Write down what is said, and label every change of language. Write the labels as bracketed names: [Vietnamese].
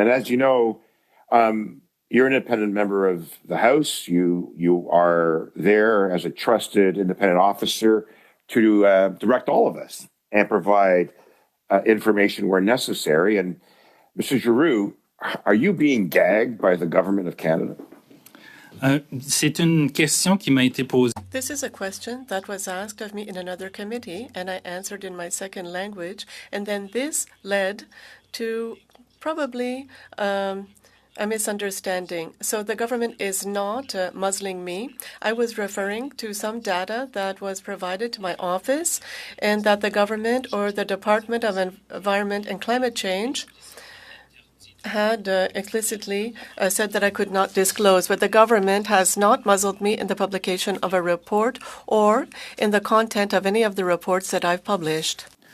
[English] And as you know, you're an independent member of the House. You are there as a trusted independent officer to direct all of us and provide information where necessary. And Mr. Giroux, are you being gagged by the government of Canada? [French] C'est une question qui m'a été posée. [English] This is a question that was asked of me in another committee, and I answered in my second language. And then this led to probably a misunderstanding. So the government is not muzzling me. I was referring to some data that was provided to my office, and that the government or the Department of Environment and Climate Change had explicitly said that I could not disclose, but the government has not muzzled me in the publication of a report or in the content of any of the reports that I've published.